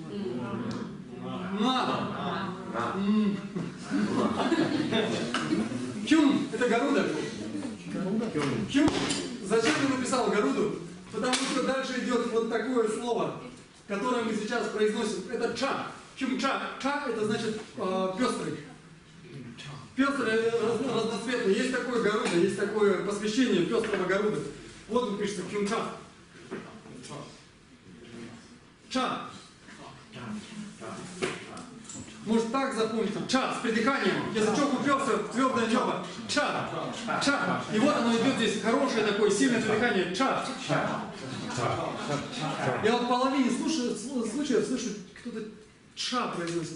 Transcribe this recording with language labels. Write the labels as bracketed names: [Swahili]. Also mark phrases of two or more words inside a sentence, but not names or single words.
[Russian] На. Кюн. Это Гаруда. Кюн. Зачем я написал Гаруду? Потому что дальше идет вот такое слово, которое мы сейчас произносим. Это ча. Кюм-ча. Ча это значит пестрый. Пестрый, разноцветный. Есть такое Гаруда, есть такое посвящение пестрого Гаруда. Вот он пишется кюм-ча. Ча. Может так запомнить? Ча, с придыханием. Язычок уперся в твердое небо. Ча. Ча. И вот оно идет здесь. Хорошее такое, сильное придыхание. Ча. Я вот в половине случаев слышу, кто-то ша произносит.